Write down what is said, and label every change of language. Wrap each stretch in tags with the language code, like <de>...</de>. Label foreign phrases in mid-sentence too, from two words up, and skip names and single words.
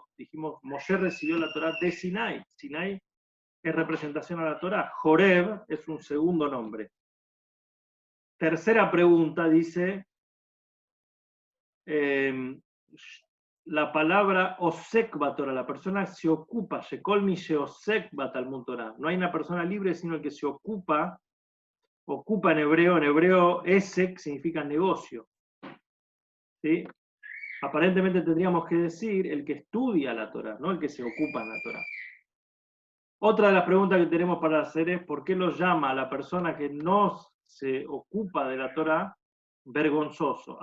<es>Dijimos, Moshe recibió la Torah de Sinai. Sinai es representación a la Torah. Joreb es un segundo nombre. Tercera pregunta dice, la palabra</es> <he>עוסק בתורה,</he> <es>la persona se ocupa,</es> <he>שכל מי שעוסק בתלמוד תורה.</he> <es>No hay una persona libre sino el que se ocupa en hebreo esek significa negocio. ¿Sí? Aparentemente tendríamos que decir el que estudia la Torah, no el que se ocupa en la Torah. Otra de las preguntas que tenemos para hacer es ¿por qué lo llama a la persona que no se ocupa de la Torah vergonzoso?</es>